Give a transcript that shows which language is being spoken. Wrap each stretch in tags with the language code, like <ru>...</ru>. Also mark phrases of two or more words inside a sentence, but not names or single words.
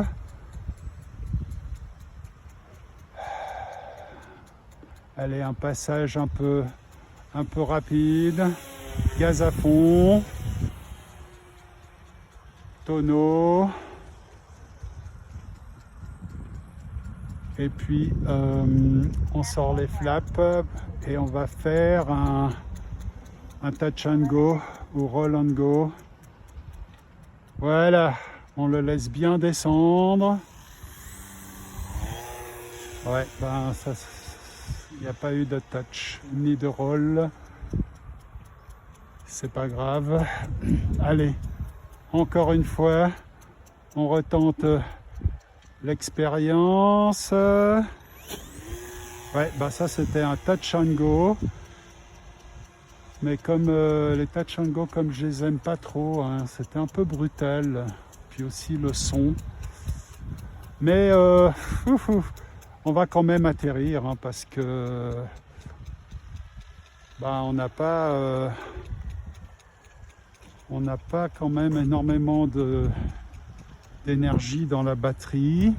<fr>Allez, un passage un peu rapide. Gaz à fond. Tonneau. Et puis, on sort les flaps et on va faire un</fr> <en>touch and go</en> <fr>ou</fr> <en>roll and go.</en> <fr>Voilà, on le laisse bien descendre. Ouais, ben ça, il n'y a pas eu de touch ni de roll. C'est pas grave. Allez, encore une fois, on retente l'expérience. Ouais, ben ça c'était un</fr> <en>touch and go.</en> <fr>Mais comme les</fr> <en>touch and go,</en> <fr>comme je les aime pas trop, hein, c'était un peu brutal. Puis aussi le son. Mais on va quand même atterrir, hein, parce que on n'a pas quand même énormément d'énergie dans la batterie.</fr>